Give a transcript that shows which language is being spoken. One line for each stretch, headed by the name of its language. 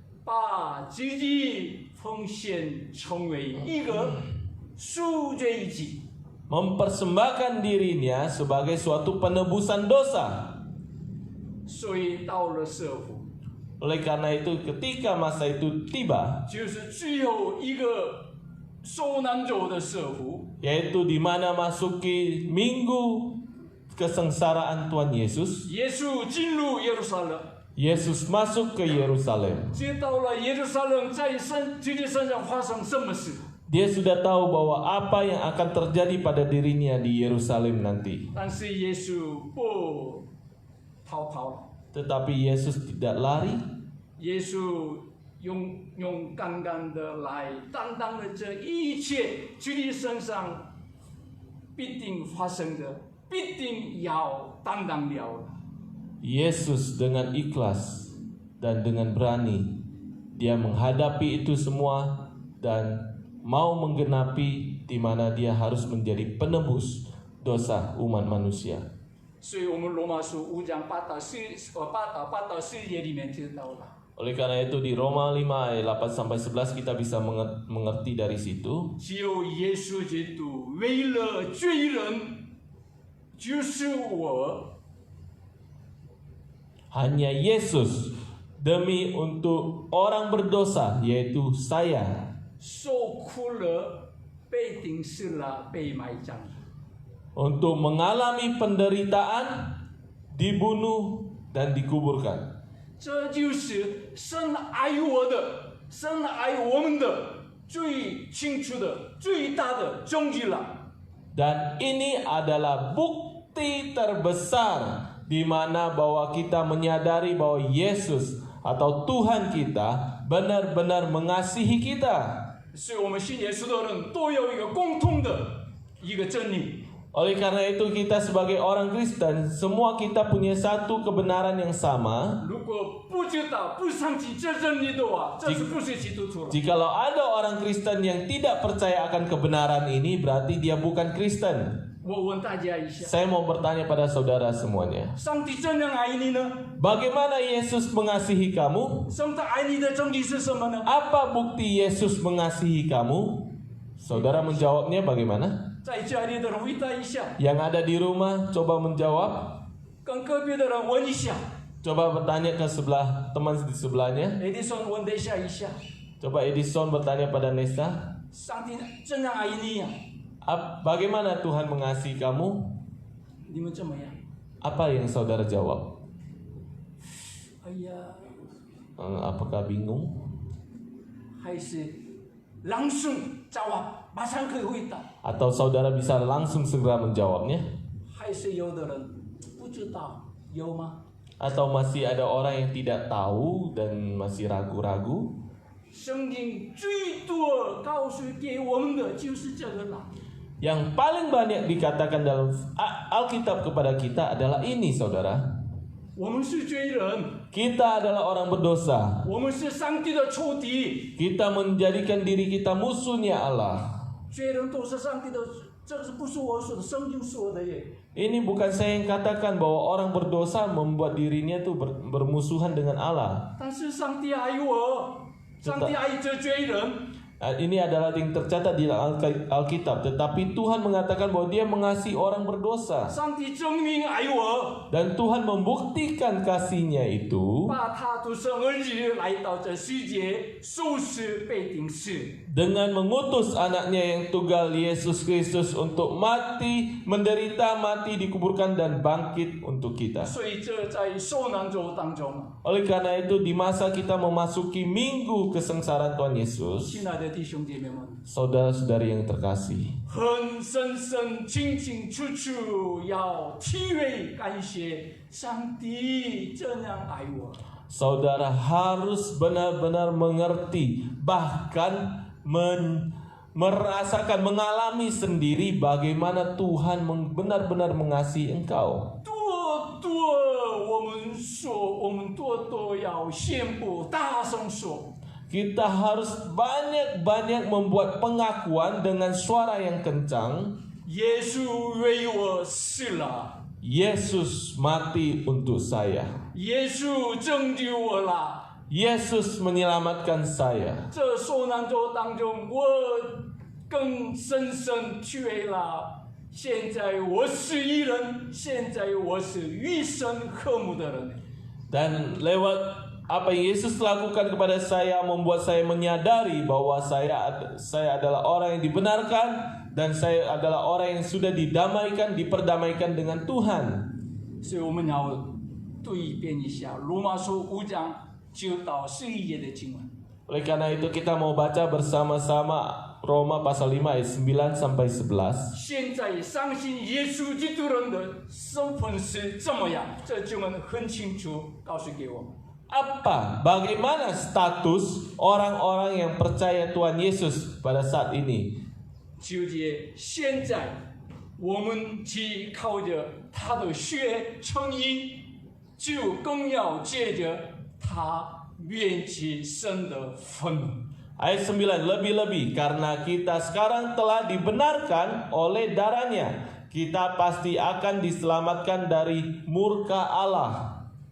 Chinese: 把自己奉献成为一个赎罪祭。
Indonesian: mempersembahkan dirinya sebagai suatu penebusan dosa.
Chinese: 所以到了社会，
Indonesian: Oleh karena itu ketika masa itu tiba,
Chinese: 就是最后一个受难者的社会，
Indonesian: yaitu di mana masuki minggu kesengsaraan Tuhan Yesus,
Chinese: 耶稣进入耶路撒冷，
Indonesian: Yesus masuk ke Yerusalem.
Chinese: 知道了耶路撒冷在自己身上发生什么事，
Indonesian: Dia sudah tahu bahwa apa yang akan terjadi pada dirinya di Yerusalem nanti.
Chinese: 但是耶稣不逃跑了，
Indonesian: Tetapi Yesus tidak lari.
Chinese: 耶稣勇敢敢的来担当了这一切自己身上必定发生的，必定要担当了。
Indonesian: Yesus dengan ikhlas dan dengan berani dia menghadapi itu semua dan mau menggenapi di mana dia harus menjadi penebus dosa umat manusia.
Chinese: 所以，我们罗马书5章8到10节里面知道了，
Indonesian: Oleh karena itu di Roma 5 ayat 8 sampai 11 kita bisa mengerti dari situ.
Chinese: 只有耶稣基督为了罪人，就是我，
Indonesian: Hanya Yesus demi untuk orang berdosa yaitu saya
Chinese: 受苦了，被钉死了，被埋葬。
Indonesian: untuk mengalami penderitaan, dibunuh dan dikuburkan.
Chinese: 这就是神爱我的，神爱我们的最清楚的、最大的证据了。
Indonesian: Dan ini adalah bukti terbesar di mana bahwa kita menyadari bahwa Yesus atau Tuhan kita benar-benar mengasihi kita.
Chinese: 所以，我们信耶稣的人都有一个共同的一个真理，
Indonesian: Oleh karena itu kita sebagai orang Kristen, semua kita punya satu kebenaran yang sama.
Chinese: 如果不知道、不相信这真理的话，这是不是基督徒了？
Indonesian: Jikalau ada orang Kristen yang tidak percaya akan kebenaran ini, berarti dia bukan Kristen.
Chinese: 我问大家一下，
Indonesian: Saya mau bertanya pada saudara semuanya.
Chinese: 上帝真正爱你呢？
Indonesian: Bagaimana Yesus mengasihi kamu?
Chinese: 上帝爱你的证据是什么呢？
Indonesian: Apa bukti Yesus mengasihi kamu? Saudara menjawabnya bagaimana?
Chinese: 在家里的人回答一下，
Indonesian: Yang ada di rumah coba menjawab.
Chinese: 跟隔壁的人问一下。
Indonesian: Coba bertanya ke teman di sebelahnya.
Chinese: Edison 问一下一下，
Indonesian: Coba Edison bertanya pada Nesta.
Chinese: 上帝真正爱你呀、
Indonesian: Bagaimana Tuhan mengasihi kamu?
Chinese: 你们怎么样？
Indonesian: Apa yang saudara jawab?
Chinese: 哎呀，
Indonesian: Apakah bingung?
Chinese: 还是
Indonesian: langsung jawab，
Chinese: 马上可以回答。
Indonesian: Atau saudara bisa langsung segera menjawabnya?
Chinese: 还是有的人不知道，有吗？
Indonesian: Atau masih ada orang yang tidak tahu dan masih ragu-ragu?
Chinese: 圣经最多告诉给我们的就是这个啦。
Indonesian: Yang paling banyak dikatakan dalam Alkitab kepada kita adalah ini, saudara.
Chinese: 我们是罪人，
Indonesian: Kita adalah orang berdosa.
Chinese: 我们是上帝的仇敌，
Indonesian: Kita menjadikan diri kita musuhnya Allah.
Chinese: 罪人都是上帝的，这个是不是我说的，圣经说的耶。
Indonesian: Ini bukan saya yang katakan bahwa orang berdosa membuat dirinya tuh bermusuhan dengan Allah.
Chinese: 但是上帝爱我，上帝爱这罪人。
Indonesian: Ini adalah yang tercatat di Alkitab. Tetapi Tuhan mengatakan bahwa Dia mengasihi orang berdosa.
Chinese: 上帝证明爱我，
Indonesian: Dan Tuhan membuktikan kasih-Nya itu
Chinese: 把他独生儿子来到这世界，受死被钉死。
Indonesian: dengan mengutus anaknya yang tunggal Yesus Kristus untuk mati, menderita, mati, dikuburkan dan bangkit untuk kita.
Chinese: 所以这在受难周当中，
Indonesian: Oleh karena itu di masa kita memasuki minggu kesengsaraan Tuhan Yesus,
Chinese: 亲爱的弟兄姐妹们，
Indonesian: saudara-saudari yang terkasih,
Chinese: 很深深、清清楚楚要体会感谢上帝这样爱我。
Indonesian: saudara harus benar-benar mengerti, bahkan merasakan, mengalami sendiri bagaimana Tuhan benar-benar mengasihi engkau.
Chinese: 多多，我们说，我们多多要宣布，大声说。
Indonesian: Kita harus banyak-banyak membuat pengakuan dengan suara yang kencang.
Chinese: 耶稣为我死了，
Indonesian: Yesus mati untuk saya.
Chinese: 耶稣拯救我了。
Indonesian: Yesus menyelamatkan saya.
Chinese: 这受难周当中，我更深深体会了。现在我是一人，现在我是与神和睦的人。
Indonesian: Dan lewat apa yang Yesus lakukan kepada saya membuat saya menyadari bahwa saya adalah orang yang dibenarkan dan saya adalah orang yang sudah diperdamaikan dengan Tuhan.
Chinese: 所以我们要读一遍一下罗马书5章9到11节的经文。
Indonesian: Oleh karena itu kita mau baca bersama-sama Roma pasal 5 ayat 9 sampai 11.
Chinese: 现在相信耶稣基督人的身份是怎么样？这经文很清楚告诉给我们。
Indonesian: Bagaimana status orang-orang yang percaya Tuhan Yesus pada saat ini?
Chinese: 9节，现在我们既靠着他的血称义，就更要借着他免去神的愤怒。
Indonesian: Ayat 9, lebih-lebih karena kita sekarang telah dibenarkan oleh darahnya, kita pasti akan diselamatkan dari murka Allah.